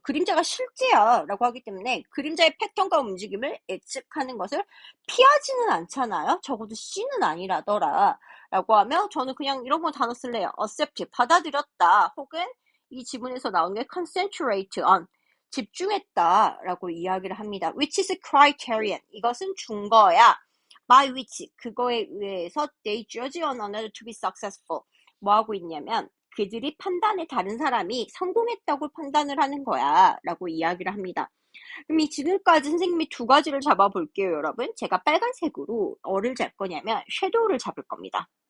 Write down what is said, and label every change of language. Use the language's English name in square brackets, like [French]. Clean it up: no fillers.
[Korean] 그림자가 실제야 라고 하기 때문에 그림자의 패턴과 움직임을 예측하는 것을 피하지는 않잖아요. 적어도 C는 아니라더라 라고 하면 저는 그냥 이런 거 단어 쓸래요. accept, 받아들였다, 혹은 이 지문에서 나온 게 [English] concentrate on, [Korean] 집중했다 라고 이야기를 합니다. [English] which is criterion, [Korean] 이것은 증거야. [English] by which, [Korean] 그거에 의해서 [English] they judge one another to be successful. [Korean] 뭐 하고 있냐면 그들이 판단에 다른 사람이 성공했다고 판단을 하는 거야 라고 이야기를 합니다. 그럼 지금까지 선생님이 두 가지를 잡아볼게요, 여러분. 제가 빨간색으로 뭐를 잡 거냐면 섀도우를 잡을 겁니다.